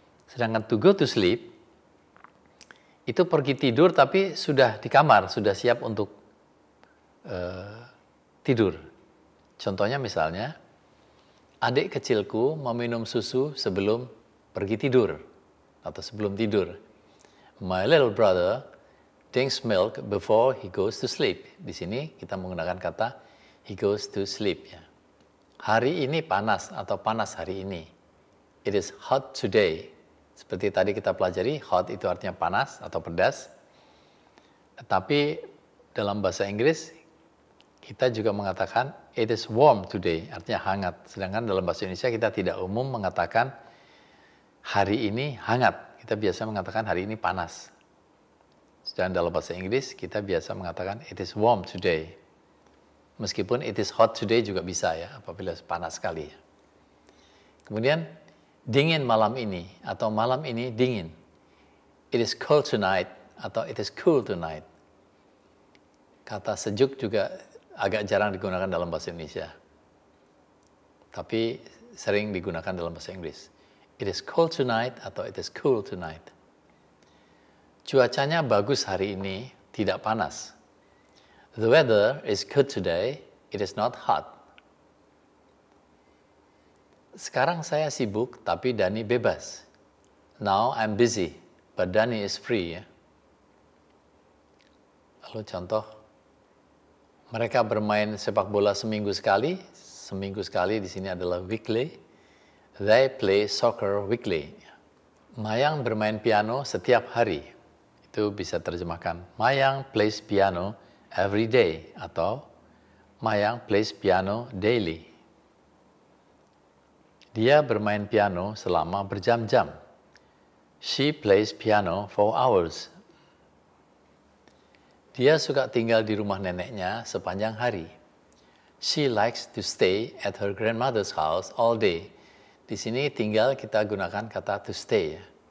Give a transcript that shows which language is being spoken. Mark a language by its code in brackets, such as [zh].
[id] Sedangkan [en] to go to sleep, [id] itu pergi tidur tapi sudah di kamar, sudah siap untuk tidur. Contohnya misalnya, adik kecilku meminum susu sebelum pergi tidur, atau sebelum tidur. [en] My little brother drinks milk before he goes to sleep. [id] Di sini kita menggunakan kata [en] he goes to sleep. [id] Ya. Hari ini panas atau panas hari ini. [en] It is hot today. [id] Seperti tadi kita pelajari, hot itu artinya panas atau pedas. Tapi dalam bahasa Inggris kita juga mengatakan [en] it is warm today, [id] artinya hangat. Sedangkan dalam bahasa Indonesia kita tidak umum mengatakan hari ini hangat. Kita biasa mengatakan hari ini panas. Dan dalam bahasa Inggris kita biasa mengatakan [en] it is warm today. [id] Meskipun [en] it is hot today [id] juga bisa ya, apabila panas sekali. Kemudian dingin malam ini atau malam ini dingin. [en] It is cold tonight [id] atau [en] it is cool tonight. [id] Kata sejuk juga agak jarang digunakan dalam bahasa Indonesia. Tapi sering digunakan dalam bahasa Inggris. [en] It is cold tonight atau it is cool tonight. [id] Cuacanya bagus hari ini, tidak panas. [en] The weather is good today, it is not hot. [id] Sekarang saya sibuk, tapi Dani bebas. [en] Now I'm busy, but Dani is free. [id] Ya. Lalu contoh, mereka bermain sepak bola seminggu sekali. Seminggu sekali di sini adalah weekly. [en] They play soccer weekly. [id] Mayang bermain piano setiap hari. Itu bisa terjemahkan, [en] Mayang plays piano every day atau Mayang plays piano daily. [id] Dia bermain piano selama berjam-jam. [en] She plays piano for hours. [id] Dia suka tinggal di rumah neneknya sepanjang hari. [en] She likes to stay at her grandmother's house all day. [id] Di sini tinggal kita gunakan kata [en] to stay [id] ya, karena tidak menetap ya. Pulanglah segera.